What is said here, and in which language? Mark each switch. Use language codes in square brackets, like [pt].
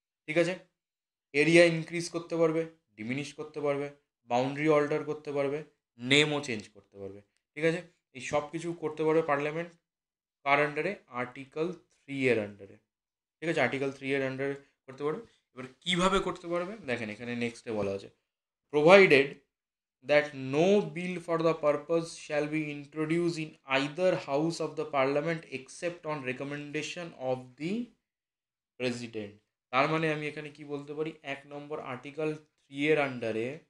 [bn] ঠিক আছে, area increase করতে পারবে, ডিমিনিশ করতে পারবে, বাউন্ডারি অল্টার করতে পারবে, নেমও চেঞ্জ করতে পারবে। ঠিক আছে, এই সব কিছু করতে পারবে পার্লামেন্ট কার আন্ডারে, আর্টিকেল 3 এর আন্ডারে। ঠিক আছে, আর্টিকেল 3 এর আন্ডারে করতে পারবে। এবার কীভাবে করতে পারবে দেখেন, এখানে নেক্সটে বলা আছে, [en] Provided that no bill for the purpose shall be introduced in either house of the parliament except on recommendation of the president। [bn] তার মানে আমি এখানে কি বলতে পারি, 1 নম্বর আর্টিকেল 3 এর আন্ডারে,